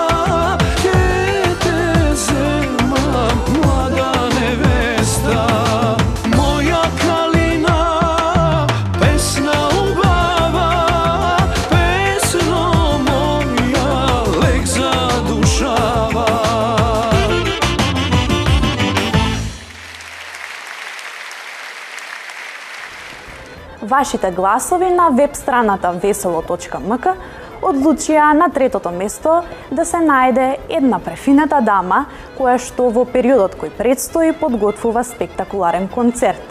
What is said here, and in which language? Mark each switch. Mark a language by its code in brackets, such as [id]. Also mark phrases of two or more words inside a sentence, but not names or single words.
[mk] dete zema, mlada nevesta. Moja Kalina, pesna ubava, pesno moja lek zadušava. Вашите гласови на веб страната veselo.mk одлучија на третото место да се најде една префината дама која што во периодот кој предстои подготвува спектакуларен концерт.